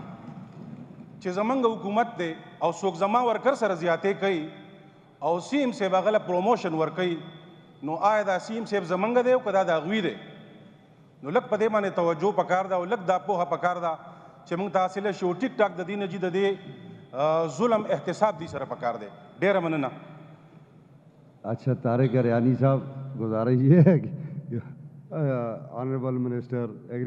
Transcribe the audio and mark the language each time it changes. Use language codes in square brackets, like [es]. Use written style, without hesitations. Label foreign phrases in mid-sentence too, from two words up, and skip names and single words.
[ps] چې زمونږ حکومت دی او څوک زما ورکر سره زیاتې کوي او سیم صاحب هغه له پروموشن ورکوي نو آیا دا سیم صاحب زمونږ دی او که دا د هغوی دی نو لږ په دې باندې توجه پکار ده او لږ دا پوهه پکار ده چې موږ ته حاصله شي او ټیک ټاک د دې نه چې د دې ظلم احتساب دی سره پکار دی ډېره مننه [ur] اچھا طارق اریانی صاحب گزارش یہ ہے کہ [en] honourable minister agriculture